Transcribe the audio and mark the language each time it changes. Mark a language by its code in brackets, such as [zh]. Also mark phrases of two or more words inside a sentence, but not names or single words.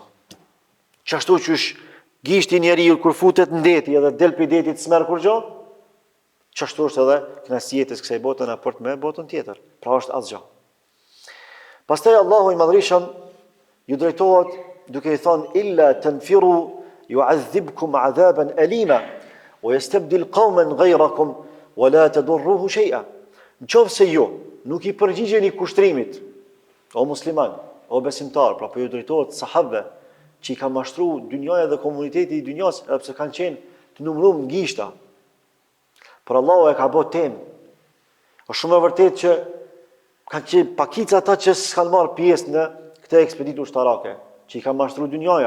[sq] Çashtu që gishti i njeriu kur futet në deti edhe del prej detit s'merr kurrë, çashtu është edhe kënaqësia e jetës kësaj bote në raport me botën tjetër. Pra është asgjë. Pastaj Allahu i Madhërisëm ju drejtohet duke i thonë, [ar] إلا تنفروا يعذبكم عذابا أليما ويستبدل قوما غيركم ولا تضروه شيئا. [sq] Nëse ju nuk i përgjigjeni kushtrimit, o musliman, o besimtar, pra po ju drejtohet sahabëve që i ka mashtruar dynjaja dhe komuniteti i dynjas, edhe pse kanë qenë të numëruar në gishta. Por Allahu e ka bërë temë. Është shumë e vërtetë që kanë qenë pakica ata që s'kan marrë pjesë në këtë ekspeditë ushtarake, që i ka mashtruar dynjaja.